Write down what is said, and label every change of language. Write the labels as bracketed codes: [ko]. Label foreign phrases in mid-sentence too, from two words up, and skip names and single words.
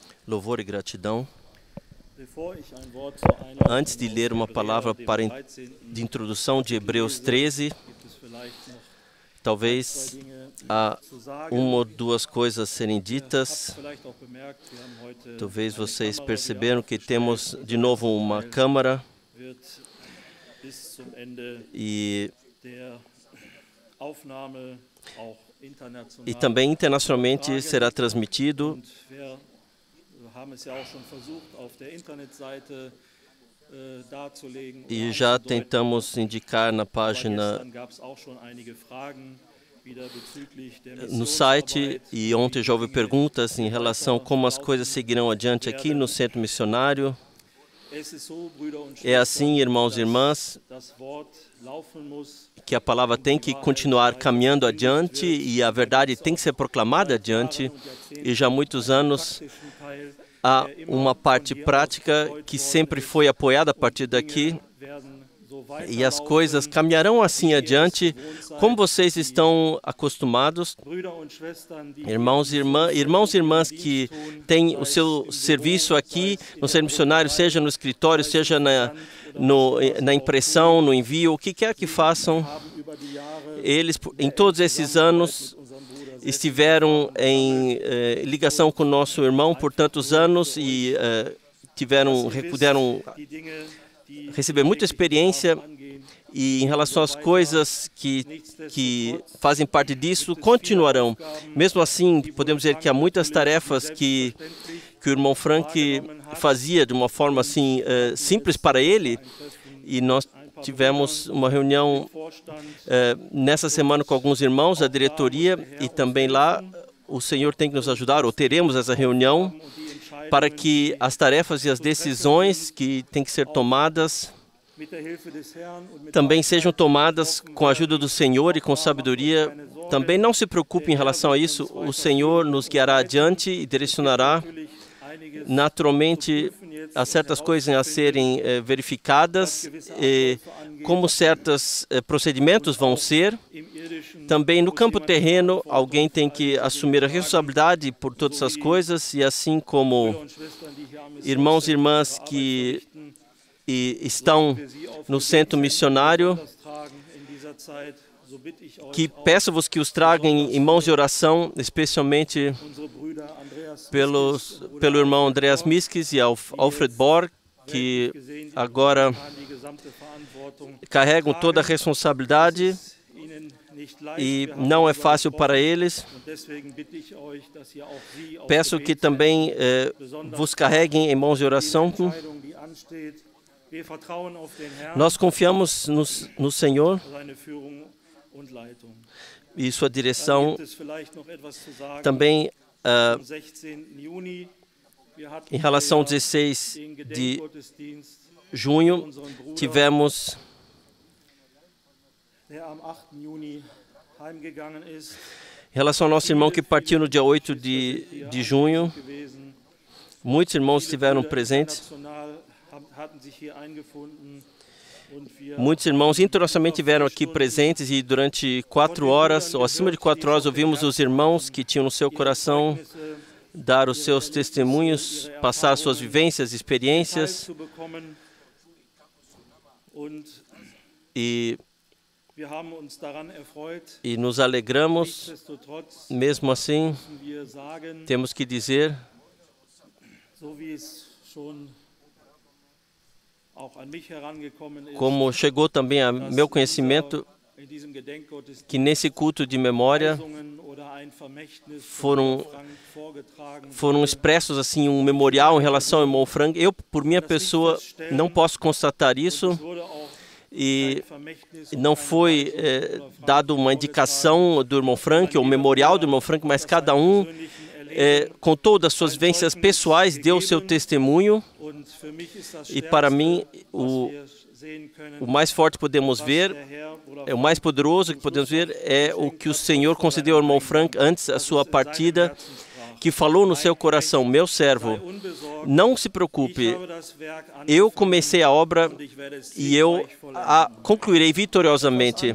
[pt] louvor e gratidão. [de] Bevor ich ein Wort zur Einleitung [pt] Antes de ler uma palavra de introdução de Hebreus 13, [de] gibt es vielleicht noch [pt] talvez há [de] zu sagen. [pt] uma ou duas coisas a serem ditas. [de] Vielleicht auch bemerkt, wir haben heute [pt] Talvez [de] eine [pt] vocês [de] Kamera, [pt] perceberam que [de] die [pt] temos de novo uma câmara [de] wird bis zum Ende [pt] e [de] der Aufnahme auch international. [pt] E também internacionalmente será transmitido. [de] Und wir haben es ja auch schon versucht, auf der Internetseite darzulegen. [pt] E já tentamos indicar na [de] Aber [pt] página [de] gestern gab es auch schon einige Fragen wieder bezüglich der [pt] no site, [de] Missionsarbeit. [pt] e ontem já houve perguntas em relação a como as coisas seguirão adiante aqui no Centro Missionário. [de] Es ist so, Brüder und [pt] É assim, [de] Schwestern, [pt] irmãos e irmãs, [de] das Wort laufen muss, [pt] que a palavra tem que continuar caminhando adiante e a verdade tem que ser proclamada adiante. E já há muitos anos [de] praktischen Teil [pt] há uma parte prática que sempre foi apoiada a partir daqui, [de] werden so [pt] e as coisas caminharão assim adiante, como vocês estão acostumados. [de] Brüder und Schwestern, die [pt] Irmãos e irmãs que têm o seu serviço aqui no Centro Missionário, seja no escritório, seja na impressão, no envio, o que quer que façam, [de] haben über die Jahre [pt] eles, em todos esses anos, [de] unserem Bruder [pt] estiveram em ligação com o nosso irmão por tantos anos e puderam [de] die Dinge, die [pt] receber muita experiência, [de] angehen, [pt] e em relação às coisas que fazem parte disso, continuarão. Mesmo assim, podemos dizer que há muitas tarefas que o irmão Frank fazia de uma forma assim simples para ele, e nós tivemos uma reunião nessa semana com alguns irmãos da diretoria, e também lá o Senhor tem que nos ajudar, ou teremos essa reunião, para que as tarefas e as decisões que têm que ser tomadas [de] mit der Hilfe des Herrn und mit [pt] também sejam tomadas com a ajuda do Senhor e com sabedoria. Também não se preocupe em relação a isso, o Senhor nos guiará adiante e direcionará. [de] einiges [pt] Naturalmente, há certas coisas a serem verificadas, como certos procedimentos vão ser. [de] im irdischen [pt] Também no campo terreno, alguém tem que assumir a responsabilidade por todas essas coisas, e assim como [de] und Schwestern, die hier am [pt] irmãos e irmãs que estão no centro missionário, [de] das tragen in dieser Zeit, so bitte ich euch [pt] que peço-vos que os tragam em mãos de oração, especialmente [de] unsere Brüder Andreas [pt] pelo irmão Andreas Miskis e Alfred Borg, que agora [de] an die gesamte Verantwortung [pt] carregam toda a responsabilidade, [de] ihnen nicht leicht. [pt] e [de] Wir haben [pt] não é [de] darüber [pt] fácil [de] gesprochen, [pt] para eles. [de] und deswegen bitte ich euch, dass ihr auch sie auf [pt] Peço que também vos carreguem em mãos de oração. [de] Entscheidung, die ansteht. Wir vertrauen auf den Herrn, [pt] Nós confiamos no Senhor [de] seine Führung und Leitung. [pt] e sua [de] Dann [pt] direção. [de] gibt es vielleicht noch etwas zu sagen. [pt] Também [de] Am 16. Juni, wir hatten [pt] em relação ao [de] ja [pt] 16 [de] den [pt] de [de] Gedenkgottesdienst [pt] junho, [de] unseren Bruder, [pt] tivemos [de] der am 8. Juni heimgegangen ist. [pt] em relação ao nosso irmão que partiu no dia 8 de junho. [de] Gewesen. [pt] Muitos irmãos [de] Viele [pt] estiveram [de] Brüder [pt] presentes. [de] international hatten sich hier eingefunden und wir [pt] Muitos irmãos internacionalmente estiveram aqui presentes, e durante 4 horas, ou acima de 4 horas, ouvimos os irmãos que tinham no seu coração dar os seus testemunhos, passar suas vivências, experiências, [de] zu bekommen. Und [pt] e [de] wir haben uns daran erfreut. [pt] nos alegramos. [de] Nichtsdestotrotz [pt] Mesmo assim, [de] müssen wir sagen, [pt] temos que dizer, [de] so wie es schon auch an mich herangekommen ist, [pt] como chegou também a meu conhecimento, [de] in diesem Gedenkgottesdienst [pt] que nesse culto de memória [de] Weisungen oder ein Vermächtnis von [pt] foram [de] Frank vorgetragen [pt] foram expressos assim um memorial em relação ao irmão Frank. Eu, por minha pessoa, não posso constatar isso, [de] wurde auch [pt] e [de] ein Vermächtnis [pt] não foi dado uma indicação do irmão Frank ou memorial do irmão Frank, mas cada um contou das suas vivências pessoais, deu o seu testemunho, [de] und für mich ist das [pt] e para mim [de] was wir sehen können, [pt] o mais forte que podemos ver, [de] der Herr oder [pt] o mais poderoso que podemos ver é o que o Senhor concedeu ao irmão Frank antes da sua partida, que falou no seu coração, meu servo, não se preocupe, eu comecei a obra e eu a concluirei vitoriosamente.